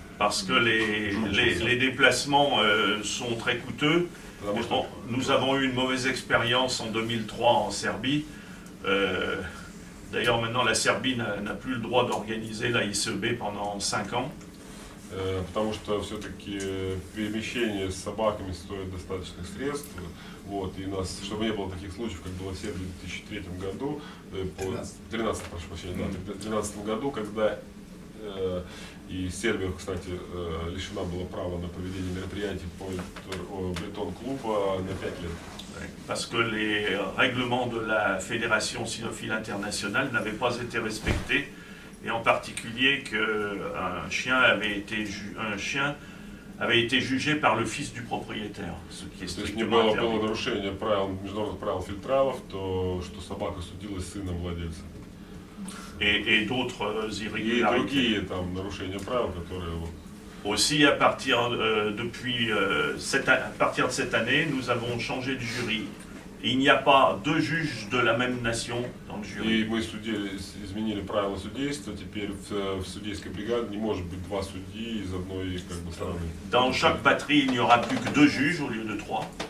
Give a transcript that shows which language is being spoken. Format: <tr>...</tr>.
<fr>Parce que les déplacements sont très coûteux. Bon, nous avons eu une mauvaise expérience en 2003 en Serbie. D'ailleurs, maintenant, la Serbie n'a plus le droit d'organiser la ICEB pendant 5 ans.</fr> <ru>Потому что все-таки перемещение с собаками стоит достаточных средств. Вот, и у нас, чтобы не было таких случаев, как было в Сербии в 2003 году, в 2013 году, когда и Сербия, кстати, лишена была права на проведение мероприятий по Бретон-клуба на 5 лет.</ru> <fr>Parce que les règlements de la Fédération cynophile internationale n'avaient pas été respectés, et en particulier qu'un chien avait été jugé par le fils du propriétaire, ce qui est strictement interdit.</fr> <ru>Было нарушение международных правил фильтралов, то что собака судилась сыном владельца.</ru> <fr>Et d'autres irrégularités.</fr> <ru>И другие там нарушения правил, которые</ru> <fr>Aussi, à partir de cette année, nous avons changé de jury. Il n'y a pas 2 juges de la même nation dans le jury.</fr> <ru>И мы изменили правила судейства. Теперь в судейской бригаде не может быть 2 судьи из одной страны.</ru> <fr>Dans chaque batterie, il n'y aura plus que 2 juges au lieu de 3.</fr>